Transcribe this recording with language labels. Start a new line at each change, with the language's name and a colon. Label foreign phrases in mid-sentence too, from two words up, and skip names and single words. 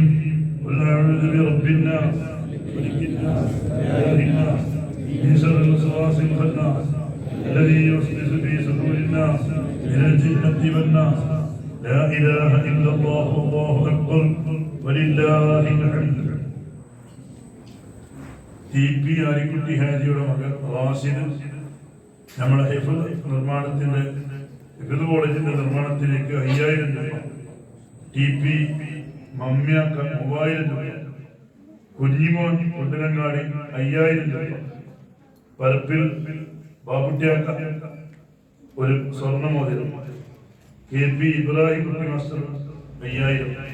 Arabic: قل أعوذ برب الناس ملك الناس إله الناس من شر الوسواس الخناس الذي يوسوس في صدور الناس من الجنة والناس. لا إله إلا الله والله أكبر ولله الحمد.
Malayalam: TP ആരിക്കുട്ടി ഹാജിയുടെ മകൻ റാഷിദ് നമ്മുടെ ഹിഫ്ള് നിർമ്മാണത്തിന്റെ ഹിഫ്ള് കോളേജിന്റെ നിർമ്മാണത്തിലേക്ക് 5000 രൂപ, TP മമ്മിയാക്ക 3000 രൂപ, കുഞ്ഞിമോൻ കുണ്ടലങ്ങാടി 5000 രൂപ, പരപ്പിൽ ബാബുട്ടിയാക്ക ഒരു സ്വർണ്ണമോതിരം, KP ഇബ്രാഹിം കുട്ടി മാസ്റ്റർ 5000.